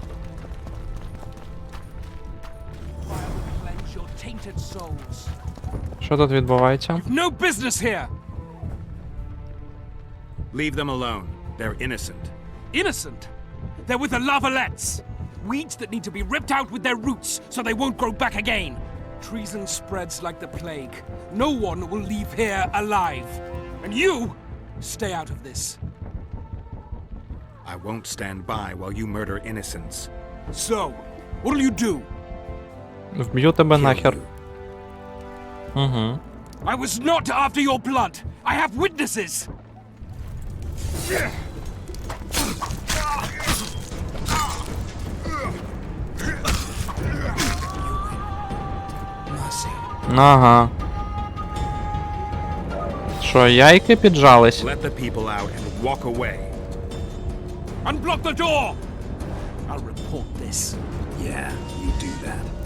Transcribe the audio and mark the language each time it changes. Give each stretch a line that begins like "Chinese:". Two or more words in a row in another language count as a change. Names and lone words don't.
English: Fire will cleanse your tainted souls.
Ukrainian: Що тут відбувається?
English: No business here! Leave them alone. They're innocent. Innocent! They're with the lavalettes! Weeds that need to be ripped out with their roots so they won't grow back again. Treason spreads like the plague. No one will leave here alive. And you, stay out of this. I won't stand by while you murder innocents. So, what'll you do?
Ukrainian: Вб'ю тебе
English: Kill
Ukrainian: нахер.
English: you. Угу. I was not after your blood! I have witnesses! Ага.
Ukrainian: Що, яйки піджались?
English: Let the people out and walk away. Unblock the door! I'll report this. Yeah, you do that.